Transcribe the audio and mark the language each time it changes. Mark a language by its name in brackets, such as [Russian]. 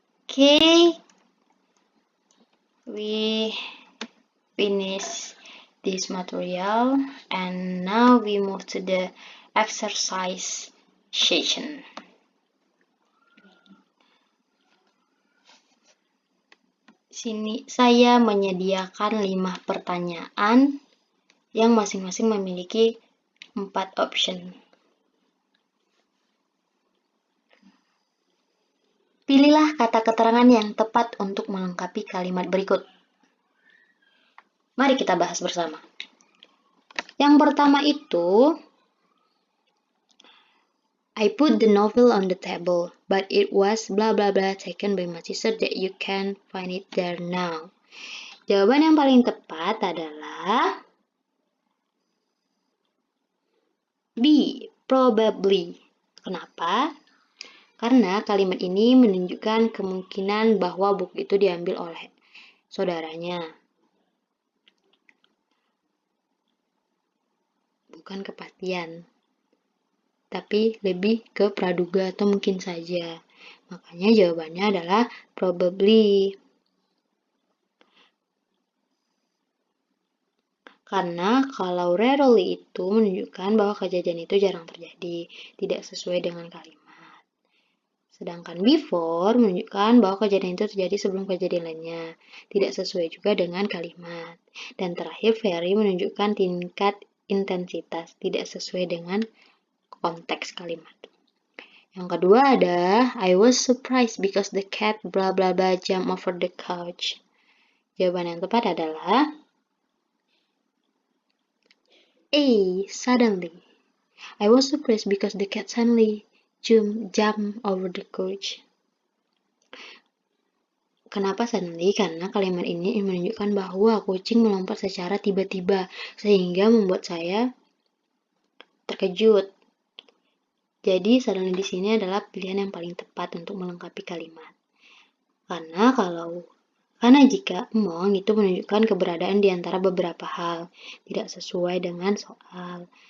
[English] Okay, we finish this material and now we move to the exercise session. [Indonesian] Sini saya menyediakan 5 pertanyaan yang masing-masing memiliki 4 option. Pilihlah kata keterangan yang tepat untuk melengkapi kalimat berikut. Mari kita bahas bersama. Yang pertama itu, [English] I put the novel on the table, but it was blah blah blah taken by my sister that you can find it there now. [Indonesian] Jawaban yang paling tepat adalah B, probably. Kenapa? Karena kalimat ini menunjukkan kemungkinan bahwa buku itu diambil oleh saudaranya. Bukan kepastian, tapi lebih ke praduga atau mungkin saja. Makanya jawabannya adalah probably. Karena kalau rarely itu menunjukkan bahwa kejadian itu jarang terjadi, tidak sesuai dengan kalimat. Sedangkan before menunjukkan bahwa kejadian itu terjadi sebelum kejadian lainnya, tidak sesuai juga dengan kalimat. Dan terakhir very menunjukkan tingkat intensitas, tidak sesuai dengan konteks kalimat. Yang kedua ada [English] I was surprised because the cat blah blah blah jumped over the couch. [Indonesian] Jawaban yang tepat adalah A, suddenly. [English] I was surprised because the cat suddenly jumped over the couch. [Indonesian] Kenapa suddenly? Karena kalimat ini menunjukkan bahwa kucing melompat secara tiba-tiba sehingga membuat saya terkejut. Jadi suddenly di sini adalah pilihan yang paling tepat untuk melengkapi kalimat. Karena jika among itu menunjukkan keberadaan di antara beberapa hal, tidak sesuai dengan soal.